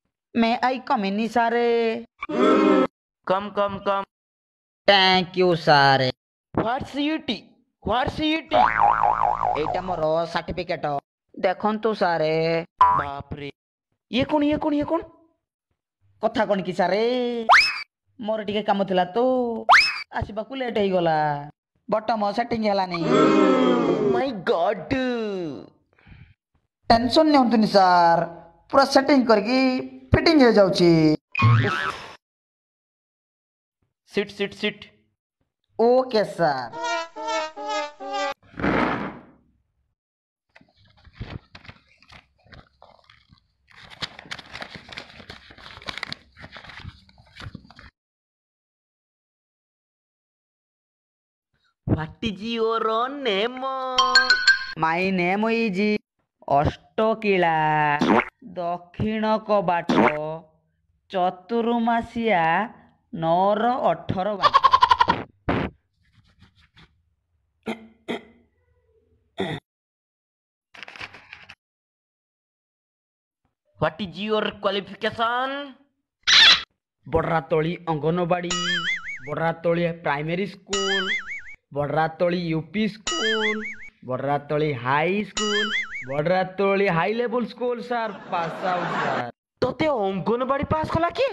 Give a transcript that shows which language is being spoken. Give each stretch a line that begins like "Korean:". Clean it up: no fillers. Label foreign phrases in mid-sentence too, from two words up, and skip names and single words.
English: May I come in, sir? Come. Thank you, sir. What's it? What's it?
Odia: ଏଇଟା ମୋର ସାର୍ଟିଫିକେଟ ଦେଖନ୍ତୁ ସାରେ। ବାପରେ ଇଏ କଣ? କଥା କଣ କି ସାରେ? ମୋର ଟିକେ କାମ ଥିଲା ତ ଆସିବାକୁ ଲେଟ୍ ହେଇଗଲା।
English: bottom setting
Odia: ହେଲାନି।
English: my god.
Odia: ଟେନସନ୍ ନିଅନ୍ତୁନି ସାର୍, ପୁରା ସେଟିଂ କରିକି ଫିଟିଂ ହେଇଯାଉଛି। ସିଟ୍।
English: okay sir. What is your name? my name is ଅଷ୍ଟକିଳା ଦକ୍ଷିଣ କବାଟ ଚତୁର୍ମାସିଆ 9-18 What is your qualification?
Odia: ବଡରାତଳି ଅଙ୍ଗନବାଡ଼ି, ବଡରାତଳି ପ୍ରାଇମେରୀ ସ୍କୁଲ, ବଡରାତଳି ୟୁପି ସ୍କୁଲ, ବଡରାତଳି ହାଇ ସ୍କୁଲ, ବଡରାତଳି ହାଇ ଲେଭେଲ ସ୍କୁଲ ସାର୍
English: pass out
Odia: ସାର୍। ତତେ ଅଙ୍ଗନବାଡ଼ି ପାସ୍ କଲା କି?